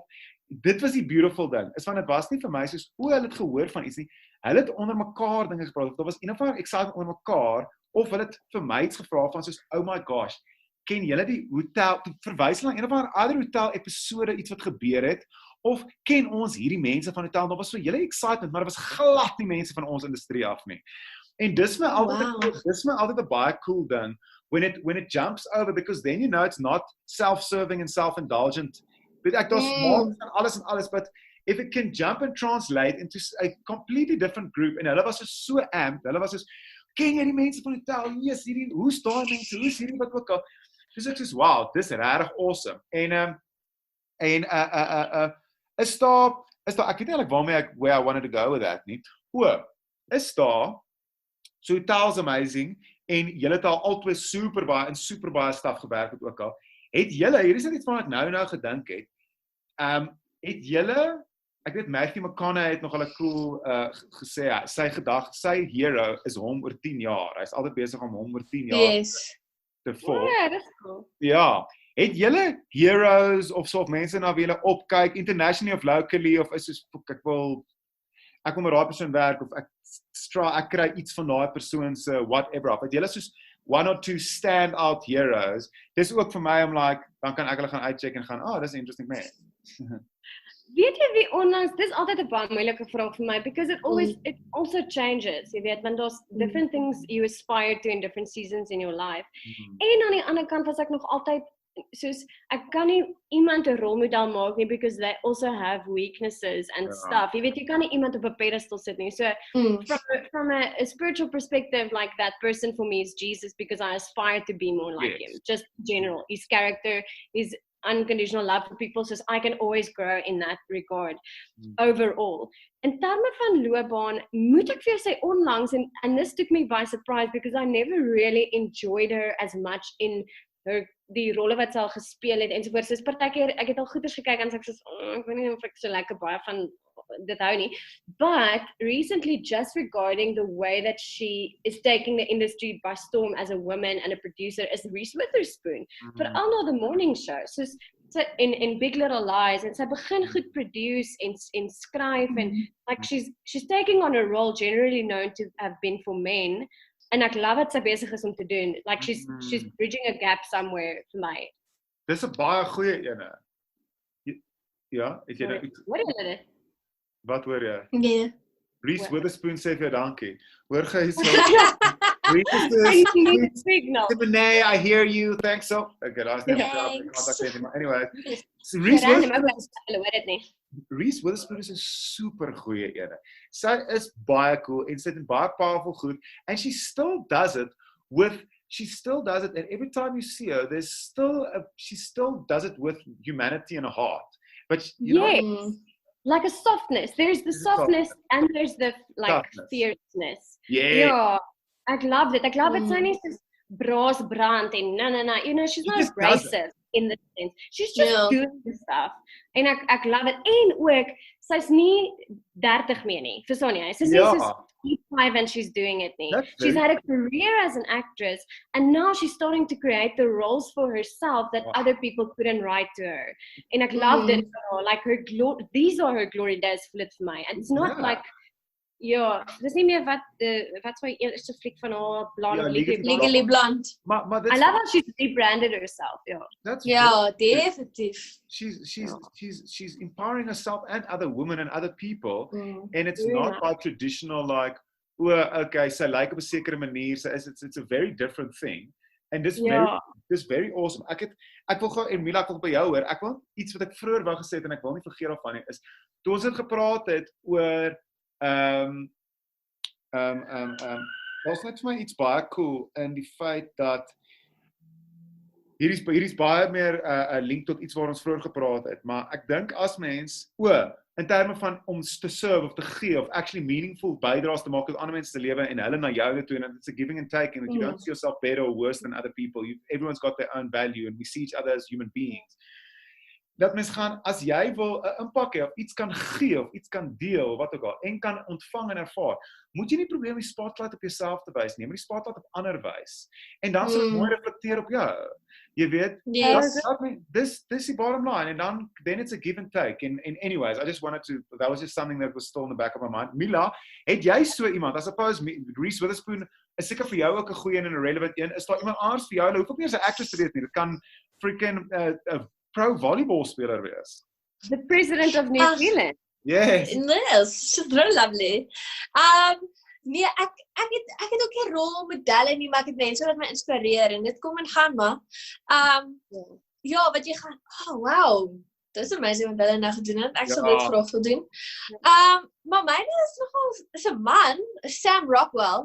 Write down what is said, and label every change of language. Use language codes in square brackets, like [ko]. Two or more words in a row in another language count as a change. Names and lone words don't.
[af] Dit was die beautiful ding, is van dit was nie vir my soos, hulle het gehoor van iets nie, hulle het onder mekaar dinge gepraat, daar was een of ander excitement onder mekaar, of hulle het vir my iets gevra van soos, [en] oh my gosh, [af] ken julle die hotel, verwys na een of ander hotel episode, iets wat gebeur het, of ken ons hierdie mense van die tel? Daar was so hele excitement, maar dit was glad nie mense van ons industrie af nie. En dis my altyd 'n baie cool ding [en] when it jumps over, because then you know it's not self-serving and self-indulgent. [af] Weet ek, daar's maats en alles, [en] but if it can jump and translate into a completely different group, [af] en hulle was so amped, hulle was ken jy die mense van die tel? Yes, hoe's daai mense? Hoe's hierdie wat ook al? Dis ek soos, wow, dis regtig awesome. En is daar, ek weet nie eintlik [en] where I wanted to go with that [af] nie. Is daar, so Tel's amazing, en julle het al super baie stuff gewerk het ook al. Het julle, hier is net iets van ek nou gedink het, het julle, ek weet Matthew McConaughey het nogal 'n cool gesê, sy hero is hom oor 10 jaar. Hy's altyd besig om hom oor 10 jaar te volg. Ja, dis cool. Ja, het julle heroes of so mense na wie julle opkyk, internationally of locally, of is soos ek wil met daai persoon werk, of ek kry iets van daai persoon se whatever af. Het julle soos [en] 1 or 2 stand out heroes? [af] Dis ook vir my om dan kan ek hulle gaan uitcheck en gaan, dis 'n interesting man. Weet jy wie onlangs, dis altyd 'n baie moeilike vraag vir my, [en] because it also changes, [af] jy weet, want daar's [en] different things you aspire to in different seasons in your life. [af] En aan die ander kant was ek nog altyd, soos, ek kan nie iemand 'n rolmodel maak nie, [en] because they also have weaknesses and stuff. [af] Jy weet, jy kan nie iemand op 'n pedestal sit nie. [en] So, from a spiritual perspective, like that person for me is Jesus, because I aspire to be more like him. Just general, his character, his unconditional love for people, so I can always grow in that regard overall. [af] In terme van loopbaan, moet ek vir jou sê onlangs, [en] and this took me by surprise, because I never really enjoyed her as much in [af] die rolle wat sy al gespeel het, ensovoorts. Soos partykeer, ek het al goeders gekyk, en ek soos, ek weet nie of ek so lekker baie van dit hou nie. [en] But recently, just regarding the way that she is taking the industry by storm as a woman and a producer, is Reese Witherspoon. [af] Veral na the morning show. Soos, in Big Little Lies, en sy begin goed produce en skryf, [en] and like she's taking on a role generally known to have been for men, and [af] ek love wat sy besig is om te doen. [en] Like she's bridging a gap somewhere [af] vir my. Dis 'n baie goeie ene. Ja, het jy nou iets? [en] What is it? [af] Wat hoor jy? Nee. Reese Witherspoon sê vir jou dankie. Hoor jy so? [en] Renee, I hear you. Thanks so. [af] Okay, daar's net anyway. Reese Witherspoon is 'n super goeie ene. Sy is baie cool en sy het baie powerful goed, [en] and she still does it, and every time you see her, she still does it with humanity and a heart. But you know, like a softness. There's the softness and there's the fierceness. [af] Yeah. Ek love it. Ek love it. Sy nie soos braas brand en na. [en] You know, she's not abrasive in the sense. She's just doing the stuff. [af] En ek love it. En ook, sy's nie 30 meer nie. Verstaan jy? Sy's nie soos 5 [en] and she's doing it [af] nie. [en] She's had a career as an actress, and now she's starting to create the roles for herself that other people couldn't write to her. And ek loved it. Like these are her glory days [af] vir my. [en] And it's not like [af] dis nie meer wat sy eerste fliek van haar Blonde, Legally Blonde. [en] I love how she's rebranded herself. [af] Definitief. [en] She's empowering herself and other women and other people, and it's not by traditional like, [af] okay, sy lyk op 'n sekere manier, [en] it's a very different thing. And this very awesome. [af] Ek wil gou, en Mila, ek wil by jou hoor. Ek wil iets wat ek vroeër wou gesê het en ek wil nie vergeet daarvan nie, is toe ons het gepraat het oor was net vir my iets baie cool in die feit dat hier is baie meer 'n link tot iets waar ons vroeër gepraat het, maar ek dink as mens in terme van om te serve of te gee of [en] actually meaningful [af] bydraes te maak tot ander mense se lewe en hulle na jou toe, [en] and it's a giving and taking, that you don't see yourself better or worse than other people. Everyone's got their own value and we see each other as human beings. [af] Dat mens gaan, as jy wil 'n impak hê of iets kan gee of iets kan deel, wat ook al, en kan ontvang en ervaar, moet jy nie probeer om die spotlight op jouself te wys nie, maar die spotlight op ander wys. En dan sal dit mooi reflekteer op jou. Jy weet, [en] this is the bottom line, and then it's a give and take. And anyways, I just wanted to, that was just something that was still in the back of my mind. [af] Mila, het jy so iemand, [en] I suppose [af] Reese Witherspoon is seker vir jou ook 'n goeie en 'n relevant een, is daar iemand anders vir jou, hoef ook nie as 'n actress te wees nie, dit kan freaking [en] pro volleyball [af] speler wees. [en] the president of New Zealand. Yes. Yes, so lovely. [af] Nee, ek het ook nie rolmodelle nie, maar ek het mense wat my inspireer en dit kom en gaan maar. Ja, wat jy gaan, wow, dis amazing wat hulle nou gedoen het. Ek sal dit graag wil doen. Maar myne is 'n man, Sam Rockwell.